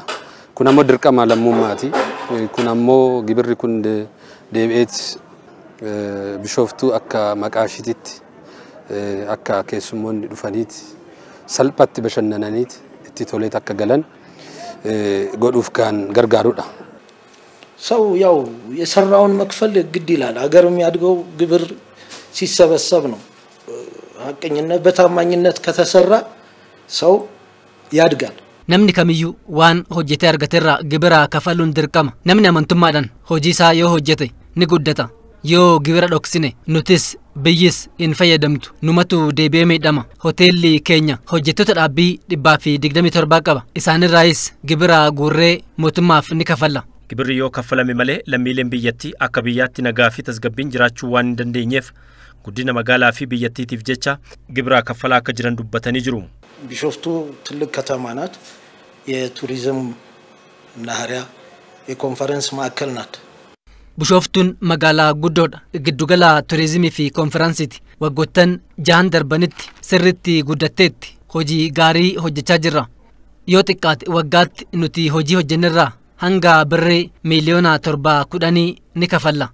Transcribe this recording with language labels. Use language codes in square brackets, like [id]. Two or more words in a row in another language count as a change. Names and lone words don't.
[om] Kun ammoo dirqama lammummaati. Kun ammoo gibirri kun deebi'eet Bishooftuu akka maqaa ishiitti akka keessummoonni dhufaniiti salphatti bashannananiiti itti toleet akka galan godhuuf kan gargaarudha. [am] ሰው ያው የሰራውን መክፈል ግድ ይላል። ሀገር የሚያድገው ግብር ሲሰበሰብ ነው። ሀቀኝነት በታማኝነት ከተሰራ ሰው ያድጋል። [om] Namni kamiyyuu waan hojjete argateerraa gibira kafaluun dirqama. Namni amantummaadhaan hojii isaa yoo hojjete ni guddata. Yoo gibira dhoksine nutis biyyis hin fayyadamtu. Numatu deebi'ee miidhama. Hoteelli keenya hojjettoota dhaabbii 127 qaba. Isaanirraayis gibira guurree mootummaaf ni kafalla. Gibirri yoo kaffalame malee lammiileen biyyattii akka biyyaatti nagaa fi tasgabbiin jiraachuu waan hin dandeenyeef guddina magaalaa fi biyyattiitiif jecha gibira kaffalaa akka jiran dubbatanii jiru. [am] ቢሾፍቱ ትልቅ ከተማ ናት። የቱሪዝም ናህሪያ የኮንፈረንስ ማዕከል ናት። [om] Bishooftuun magaalaa guddoodha. Giddugala turizimii fi konferaansiiti. Waggoottan 6 darbanitti sirriitti guddatteetti hojii gaarii hojjechaa jirra. Yoo xiqqaate waggaatti nuti hojii hojjennerraa hanga birrii miliyoona 710 ni kafalla.